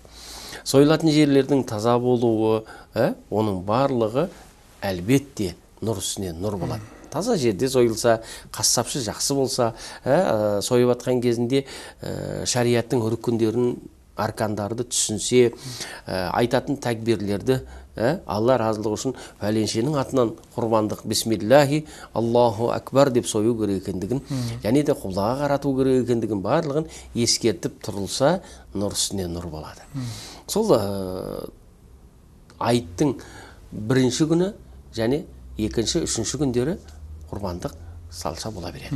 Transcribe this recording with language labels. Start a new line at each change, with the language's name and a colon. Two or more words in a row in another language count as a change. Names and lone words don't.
Kazakh: Сойылатын жерлердің таза болуы, оның барлығы әлбетте нұр үстіне нұр болады. Таза жерде сойылса, қасапшы жақсы болса, сойып атқан кезінде шариаттың рүкіндерін, аркандарды түсінсе, айтатын тәкбирлерді Алла разылығы үшін пәленшенің атынан құрбандық
Arabic: بسم الله الله أكبر
Kazakh: деп сою керек екендігін, және де құблаға қарату керек екендігін барлығын ескертіп тұрылса, нұр үстіне нұр болады. Сол айттың 1-ші күні және 2-ші, 3-ші күндері құрбандық салса бола береді.